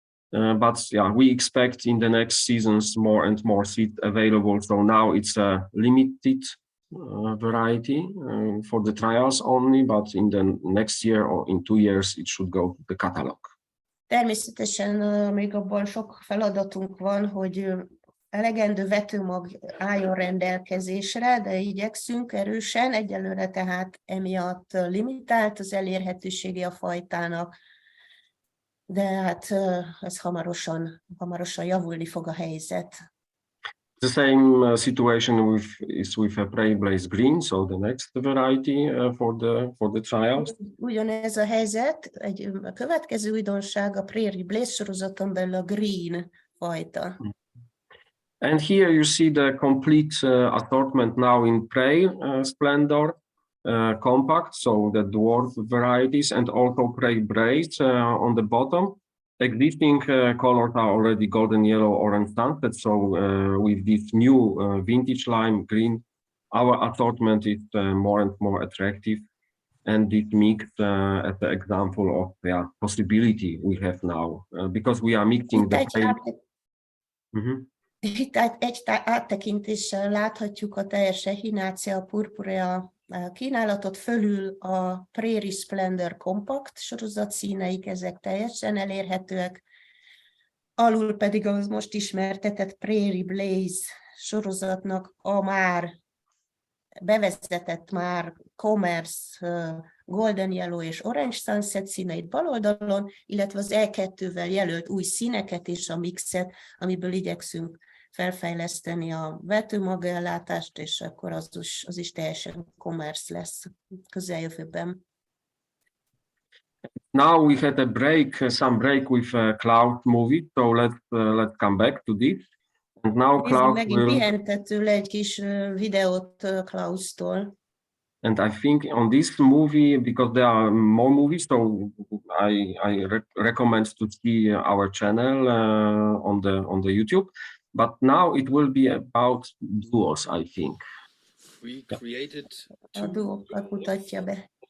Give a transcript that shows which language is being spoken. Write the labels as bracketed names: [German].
[English] But yeah, we expect in the next seasons more and more seeds available. So now it's a limited variety for the trials only, but in the next year or in 2 years it should go to the catalog. [Hungarian] Természetesen még abban sok feladatunk van, hogy elegendő vetőmag álljon rendelkezésre, de igyekszünk erősen, egyelőre tehát emiatt limitált az elérhetősége a fajtának, de hát ez hamarosan javulni fog a helyzet. [English] The same situation is with a Prairie Blaze Green, so the next variety for the trials. [Hungarian] Ugyanez a helyzet, a következő újdonság a Prairie Blaze sorozaton belül a Green fajta. [English] And here you see the complete assortment now in Prairie Splendor Compact, so the dwarf varieties, and also Prairie Blaze on the bottom. Existing colors are already golden yellow, orange sunset. So with this new vintage lime green, our assortment is more and more attractive. And this mix as an example of the possibility we have now, because we are mixing the [Hungarian] Itt egy áttekintéssel láthatjuk a teljes Echinacea purpurea kínálatot, fölül a Prairie Splendor Compact sorozat színeik, ezek teljesen elérhetőek, alul pedig az most ismertetett Prairie Blaze sorozatnak a már bevezetett Commerce Golden Yellow és Orange Sunset színeit bal oldalon, illetve az E2-vel jelölt új színeket és a mixet, amiből igyekszünk felfejleszteni a vetőmagellátást, és akkor az is teljesen commerce lesz közeljövőben. [English] Now we had a break, some break with Cloud movie, so let's come back to this. And now Cloud [Hungarian] megint pihentettünk le egy kis videót Klaustól. [English] And I think on this movie, because there are more movies, so I recommend to see our channel on the YouTube. But now it will be about duos, I think. We created [Hungarian] A duókat mutatja be.